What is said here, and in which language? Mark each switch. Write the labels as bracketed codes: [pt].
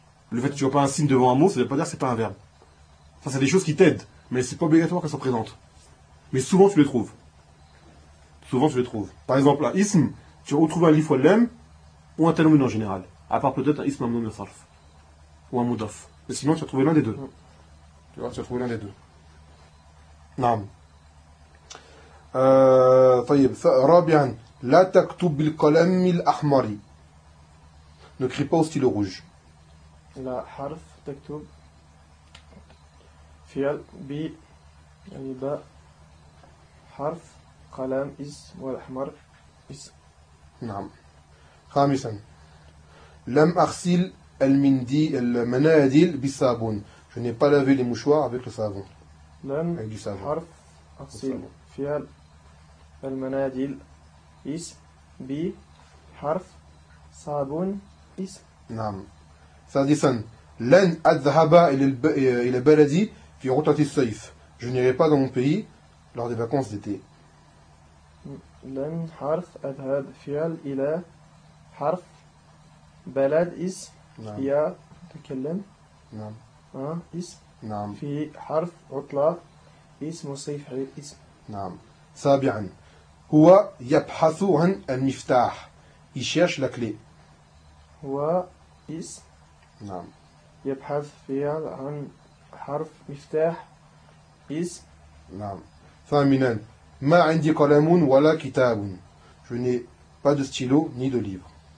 [fr] Le fait que tu vois pas un signe devant un mot, ça veut pas dire que c'est pas un verbe. Ça, c'est des choses qui t'aident, mais c'est pas obligatoire qu'elles soient présentes. Mais souvent, tu les trouves. Souvent, tu les trouves. Par exemple, un ism, tu vas retrouver un lif ou un lem, ou un tanwin en général. À part peut-être un ism amnoum et sarf. Ou un mudaf. Mais sinon, tu vas trouver l'un des deux. Tu vois, tu vas trouver l'un des deux. [ar] نعم طيب رابعا لا تكتب بالقلم الأحمر نكري با ستيلو روج لا حرف تكتب فعل ب يعني با حرف قلم اسم والأحمر اسم. نعم. خامسا لم أغسل المناديل بالصابون. [fr] Je n'ai pas lavé les mouchoirs avec le savon. [ar] لم حرف أغسل فعل المناديل اسم بحرف صابون اسم. نعم. سادسا لن أذهب إلى بلدي في عطلة الصيف. [fr] Je n'irai pas dans mon pays lors des vacances d'été. [ar] لن حرف أذهب فعل إلى حرف بلد اسم. نعم. يا تكلم. نعم. اسم. نعم. في حرف عطلة اسم الصيف غير اسم. نعم. سابعا هو يبحث عن المفتاح. [fr] Il cherche la clé. [ar] هو اسم. نعم. يبحث فعل عن حرف مفتاح اسم. نعم. ثامنا ما عندي قلم ولا كتاب. [fr] Je n'ai pas de stylo ni de livre.